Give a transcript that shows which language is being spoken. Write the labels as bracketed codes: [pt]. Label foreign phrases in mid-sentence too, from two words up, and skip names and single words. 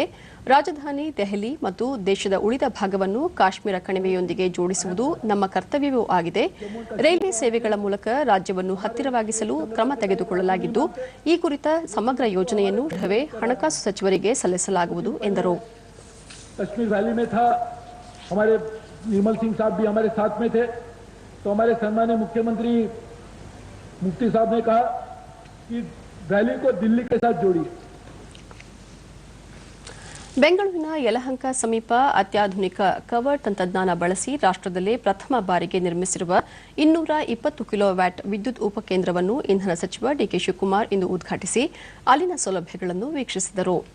[kn] ರಾಜಧಾನಿ ದೆಹಲಿ ಮತ್ತು ದೇಶದ ಉಳಿದ ಭಾಗವನ್ನು ಕಾಶ್ಮೀರ ಕಣಿವೆಯೊಂದಿಗೆ ಜೋಡಿಸುವುದು ನಮ್ಮ ಕರ್ತವ್ಯವೂ ಆಗಿದೆ. ರೈಲ್ವೆ ಸೇವೆಗಳ ಮೂಲಕ ರಾಜ್ಯವನ್ನು ಹತ್ತಿರವಾಗಿಸಲು ಕ್ರಮ ತೆಗೆದುಕೊಳ್ಳಲಾಗಿದ್ದು ಈ ಕುರಿತ ಸಮಗ್ರ ಯೋಜನೆಯನ್ನು ಶೀಘ್ರವೇ ಹಣಕಾಸು ಸಚಿವರಿಗೆ ಸಲ್ಲಿಸಲಾಗುವುದು ಎಂದರು. [hi] कश्मीर वैली में था, हमारे निर्मल सिंह साहब भी हमारे साथ में थे, तो हमारे सम्मानीय मुख्यमंत्री मुफ्ती साहब ने कहा कि वैली को दिल्ली के साथ जोड़िए. [kn] ಬೆಂಗಳೂರಿನ ಯಲಹಂಕ ಸಮೀಪ ಅತ್ಯಾಧುನಿಕ ಕವರ್ ತಂತ್ರಜ್ಞಾನ ಬಳಸಿ ರಾಷ್ಟ್ರದಲ್ಲೇ ಪ್ರಥಮ ಬಾರಿಗೆ ನಿರ್ಮಿಸಿರುವ 220 ಕಿಲೋವ್ಯಾಟ್ ವಿದ್ಯುತ್ ಉಪಕೇಂದ್ರವನ್ನು ಇಂಧನ ಸಚಿವ ಡಿಕೆ ಶಿವಕುಮಾರ್ ಇಂದು ಉದ್ಘಾಟಿಸಿ ಅಲ್ಲಿನ ಸೌಲಭ್ಯಗಳನ್ನು ವೀಕ್ಷಿಸಿದರು.